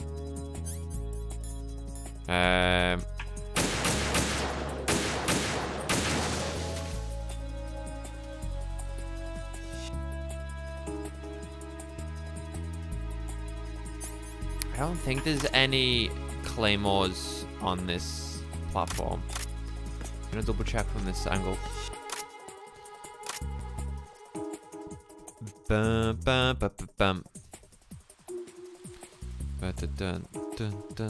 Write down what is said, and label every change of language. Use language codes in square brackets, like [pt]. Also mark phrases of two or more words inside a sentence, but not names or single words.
[en] I don't think there's any claymores on this platform. I'm gonna double check from this angle. Bum, bum, bum, bum, bum. Dun, dun, dun.